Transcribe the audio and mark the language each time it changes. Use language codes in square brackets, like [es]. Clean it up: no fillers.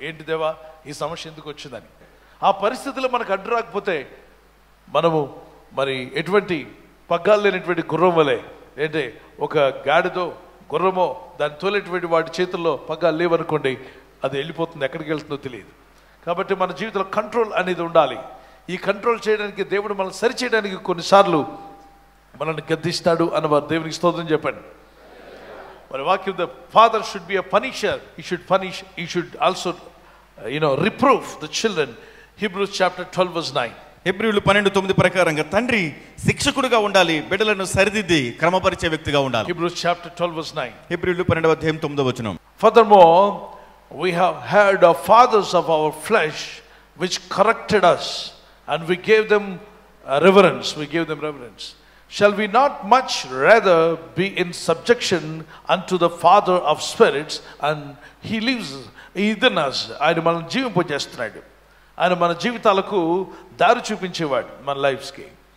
[te] ఏంటి దేవా ఈ సమస్య ఎందుకు వచ్చిందని. ఆ పరిస్థితుల్లో మనకు అడ్డు రాకపోతే మనము మరి ఎటువంటి పగ్గాలు లేనటువంటి గుర్రం వలె, ఏంటే ఒక గాడిదో గుర్రమో దాన్ని తోలేటువంటి వాటి చేతుల్లో పగ్గాలు లేవనుకోండి, అది వెళ్ళిపోతుంది, ఎక్కడికి వెళ్తుందో తెలియదు. కాబట్టి మన జీవితంలో కంట్రోల్ అనేది ఉండాలి. ఈ కంట్రోల్ చేయడానికి దేవుడు మనల్ని సరిచేయడానికి కొన్నిసార్లు మనల్ని గద్దిస్తాడు అన్నవారు దేవునికి స్తోత్రం చెప్పండి. మరి వాక్యం, [en] The father should be a punisher, he should punish, he should also reprove the children. Hebrews chapter 12 verse 9. [te] హెబ్రీయులు 12:9 ప్రకారంగా తండ్రి శిక్షకుడుగా ఉండాలి, బిడ్డలను సరిదిద్ది క్రమపరిచే వ్యక్తిగా ఉండాలి. [en] Hebrews chapter 12 verse 9. [te] హెబ్రీయులు 12:9. [en] Furthermore, we have heard of fathers of our flesh which corrected us, and we gave them reverence. Shall we not much rather be in subjection unto the Father of spirits, and he lives within us? [te] ఆయన మనం జీవింపజేస్తున్నాడు. ఆయన మన జీవితాలకు దారి చూపించేవాడు మన లైఫ్స్కి.